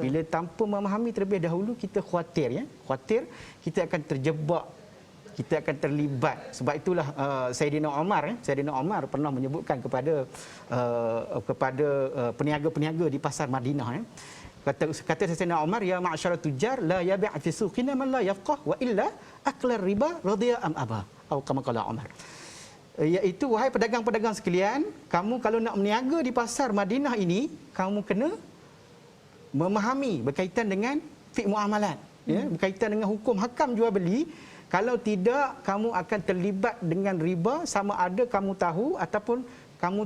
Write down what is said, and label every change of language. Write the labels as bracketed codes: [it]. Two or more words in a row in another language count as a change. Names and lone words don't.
[ms] Bila tanpa memahami terlebih dahulu, kita khawatir, ya. Khawatir kita akan terjebak, kita akan terlibat. Sebab itulah Saidina Umar pernah menyebutkan kepada peniaga-peniaga di pasar Madinah, ya. Kata Saidina Umar, [ar] يا معشر التجار لا يبع في سوقنا من لا يفقه وإلا أكل الربا رضي أم أبى, atau كما قال عمر. [ms] Iaitu, wahai pedagang-pedagang sekalian, kamu kalau nak berniaga di pasar Madinah ini, kamu kena memahami berkaitan dengan fiqh muamalat, ya, berkaitan dengan hukum hakam jual beli. Kalau tidak, kamu akan terlibat dengan riba, sama ada kamu tahu ataupun kamu